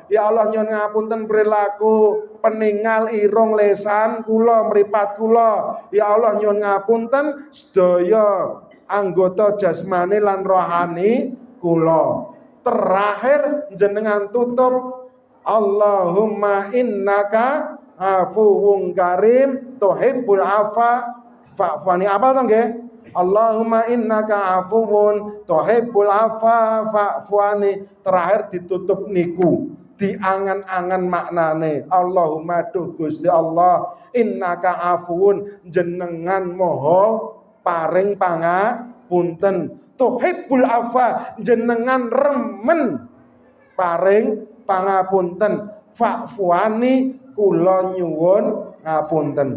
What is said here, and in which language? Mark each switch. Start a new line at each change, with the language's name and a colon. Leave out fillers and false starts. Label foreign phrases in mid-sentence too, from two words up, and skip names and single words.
Arabic: Ya Allah
Javanese: nyuwun ngapunten perilaku peninggal irung lesan kula mripat kula.
Arabic: Ya Allah
Javanese: nyuwun ngapunten sedaya anggota jasmani lan rohani kula. Terakhir jenengan tutup
Arabic: Allahumma innaka afuwun karim tuhibbul afa
Javanese: fa'fani. Apa to nggih?
Arabic: Allahumma innaka afuwun tuhibbul afa fa'fani.
Javanese: Terakhir ditutup niku diangan-angan maknane Allahumma duh Gusti Allah
Arabic: innaka afuwun
Javanese: jenengan moho paring pangapunten,
Arabic: tuhibbul afa
Javanese: jenengan remen paring pangapunten, fa'fuani kula nyuwun ngapunten.